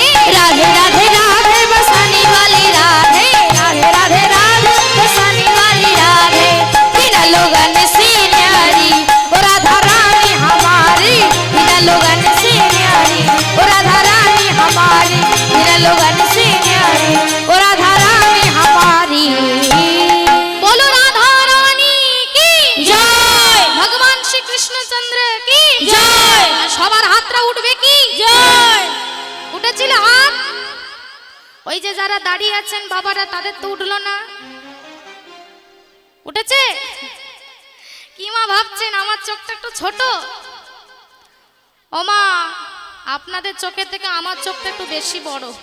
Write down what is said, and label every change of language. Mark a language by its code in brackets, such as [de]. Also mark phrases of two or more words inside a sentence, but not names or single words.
[hi] राधे राधे राधे बसाने वाली राधे राधे राधे राधे बसाने वाली राधे बिना लोगन से न्यारी ओ राधा रानी हमारी बिना लोगन से न्यारी ओ राधा रानी हमारी बिना लोगन से न्यारी ओ राधा रानी हमारी बोलो राधा रानी की जय भगवान श्री कृष्णचंद्र की जय [bn] আর সবার হাতটা উঠবে কি [hi] जय [bn] উঠেছিল হাত? ওই যে যারা দাঁড়িয়ে আছেন বাবারা তাদের তো উঠলো না, উঠেছে? কি মা ভাবছেন আমার চোখটা একটু ছোট? ও মা, আপনাদের চোখের থেকে আমার চোখটা একটু বেশি বড়।